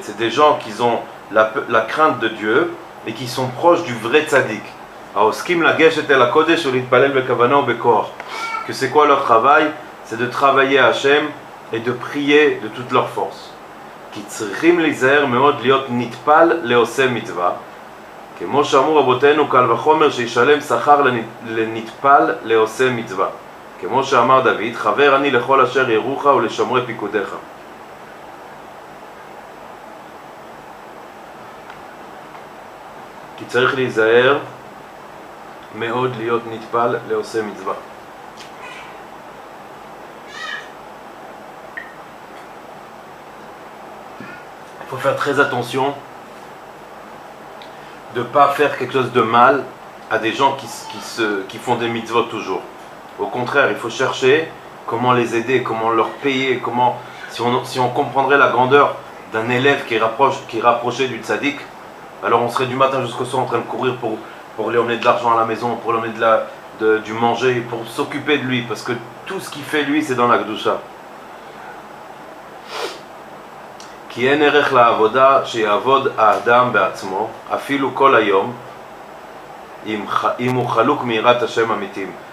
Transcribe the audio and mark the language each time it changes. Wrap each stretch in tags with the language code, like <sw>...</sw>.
<fr>C'est des gens qui ont la crainte de Dieu et qui sont proches du vrai tzaddik.</fr> <he>Aoskim lageshet el hakodesh ulitpalel bekavana ubekoach.</he> <fr>Que c'est quoi leur travail? C'est de travailler à Hachem et de prier de toute leur force.</fr> <he>Ki tzrichim lizer meod liot nitpal leoseh mitzvah. כמו שאמרו רבותינו קל וחומר שישלם שכר לנטפל לעושה מצווה. כמו שאמר דוד, חבר אני לכל אשר ירוך ולשומרי פיקודיך. כי צריך להיזהר מאוד להיות נטפל לעושה מצווה.</he> <fr>Il faut faire très attention de ne pas faire quelque chose de mal à des gens qui font des mitzvot toujours. Au contraire, il faut chercher comment les aider, comment leur payer, si on comprendrait la grandeur d'un élève qui est rapproché du tzaddik, alors on serait du matin jusqu'au soir en train de courir pour lui emmener de l'argent à la maison, pour lui emmener du manger, pour s'occuper de lui, parce que tout ce qu'il fait lui c'est dans la Kedusha.</fr> <he>כי אין ערך לעבודה שיעבוד האדם בעצמו, אפילו כל היום, אם הוא חלוק מיראת השם אמיתים.</he>